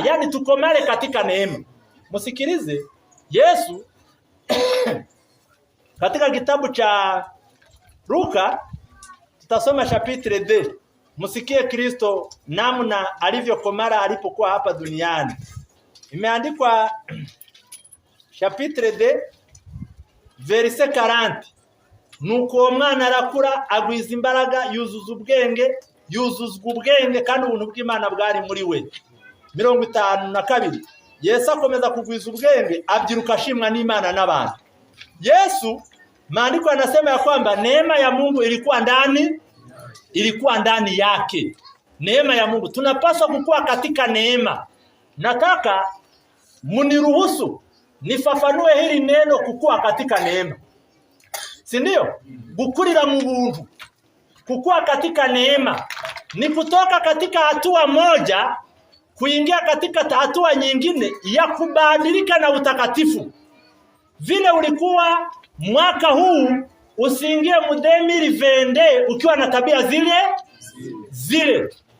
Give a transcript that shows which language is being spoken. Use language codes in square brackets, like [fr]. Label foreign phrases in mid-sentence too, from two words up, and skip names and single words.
[sw] Yani tukomale katika neema. Msikilize, Yesu katika kitabu cha Luka, tutasoma chapitre 2. Msikie Kristo namna alivyokomara alipokuwa hapa duniani. Imeandikwa chapitre 2 verset 40. [rw] Nuko umwana arakura, agwiza imbaraga, yuzuzwa ubwenge kandi ubuntu bw'Imana bwari muri we. 52. Yesu akomeza kugwiza ubwenge, abyiruka ashimwa n'Imana n'abantu. [sw] Yesu, maandiko yanasema ya kwamba neema ya Mungu ilikuwa ndani yake. Neema ya Mungu. Tunapaswa kukua katika neema. Nataka muniruhusu nifafanue hili neno kukua katika neema. Si ndio? [rw] Gukurira mu buntu. [sw] Kukua katika neema ni kutoka katika hatua moja kuingia katika hatua nyingine ya kubadilika na utakatifu. Vile ulikuwa mwaka huu, usiingie mu 2020 ukiwa na tabia zile.